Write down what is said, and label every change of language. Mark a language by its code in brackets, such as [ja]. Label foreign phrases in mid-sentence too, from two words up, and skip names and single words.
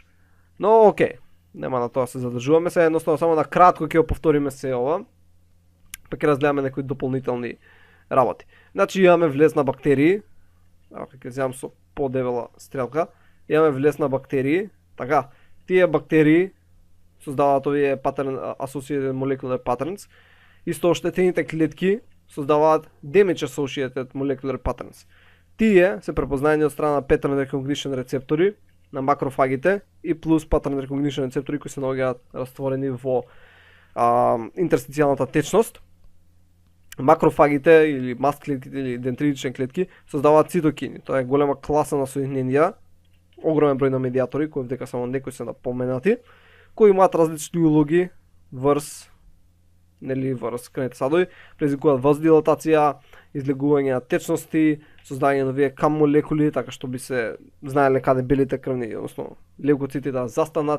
[mk] Но окей, нема на тоа се задржуваме, сега едноставно само на кратко ќе го повториме се ова, па ќе разгледаме некои дополнителни работи. Значи имаме влез на бактерии, ако ќе земам со подебела стрелка, имаме влез на бактерии, така, тие бактерии создаваат овие [en] pattern associated molecular patterns, [mk] исто оштетените клетки создаваат [en] damage associated molecular patterns. [mk] Тие се препознаени од страна на [en] pattern recognition [mk] рецептори на макрофагите и плюс [en] pattern recognition [mk] рецептори кои се наоѓаат растворени во интерстицијалната течност. Макрофагите или маст клетките или дендритични клетки создаваат цитокини. Тоа е голема класа на соединенија, огромен број на медиатори, кои дека само некои се напоменати, кои имаат различни улоги врз крвните садови, предизвикуваат вазодилатација, излегување на течности, создавање на овие кам молекули, така што би се знаеле каде белите крвни, односно левкоцитите да застанат.